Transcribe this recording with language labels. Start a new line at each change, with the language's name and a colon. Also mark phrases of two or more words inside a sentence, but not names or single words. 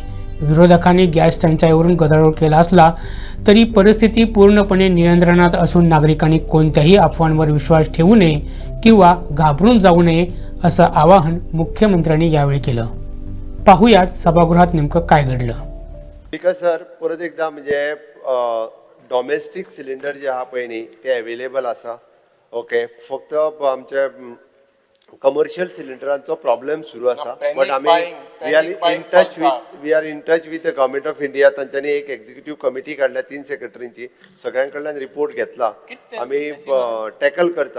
Marathi: विरोधकांनी गॅस टंचाईवरून गदारोळ केला असला तरी परिस्थिती पूर्णपणे नियंत्रणात असून नागरिकांनी कोणत्याही अफवांवर विश्वास ठेवू नये किंवा घाबरून जाऊ नये, असं आवाहन मुख्यमंत्र्यांनी यावेळी केलं। पाहुयात सभागृहात नेमकं काय घडलं।
Konkani: सर परत एकदा म्हणजे
English: domestic cylinder
Konkani: जे आहा पळय न्ही ते अवेलेबल आसा। ओके, फक्त आमचे कमर्शियल सिलिंडरांचो प्रॉब्लेम सुरू आसा, बट आमी
English: we are in touch with the government of India.
Konkani: तांच्यांनी एक एक्झिक्युटिव्ह कमिटी काढल्या 3 सेक्रेटरींची, सगळ्यां कडल्यान रिपोर्ट घेतला, आमी टॅकल करता।